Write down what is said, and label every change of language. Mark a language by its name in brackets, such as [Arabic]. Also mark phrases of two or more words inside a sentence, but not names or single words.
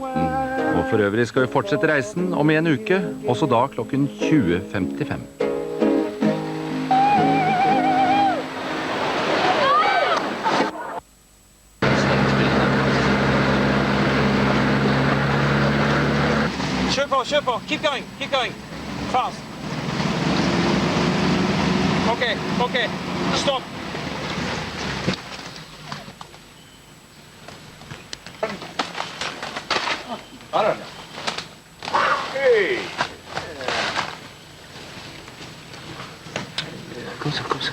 [Norwegian] Og for øvrig skal vi fortsette reisen om en uke, også da klokken 20.55. Kjør på, [English] keep going, fast. [Norwegian] Ok, stopp. Hei! Kom så.